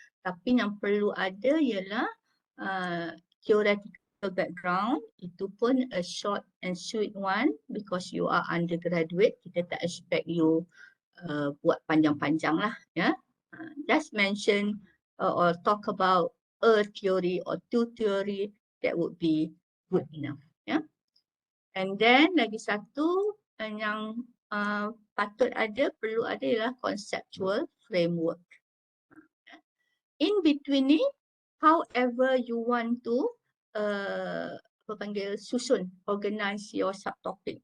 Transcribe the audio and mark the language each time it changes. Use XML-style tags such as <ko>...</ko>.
<ms>Tapi yang perlu ada ialah theoretical background, itu pun</ms> <en>a short and sweet one because you are undergraduate,</en> <ms>kita tak expect you buat panjang-panjang lah. Ya.</ms> <en>Just mention or talk about a theory or 2 theory, that would be good enough.</en> <ms>Ya. And then lagi satu yang patut ada, perlu ada ialah conceptual framework.</ms> <en>In between ni, however you want to</en> <ms>apa panggil, susun,</ms> <en>organize your subtopic.</en>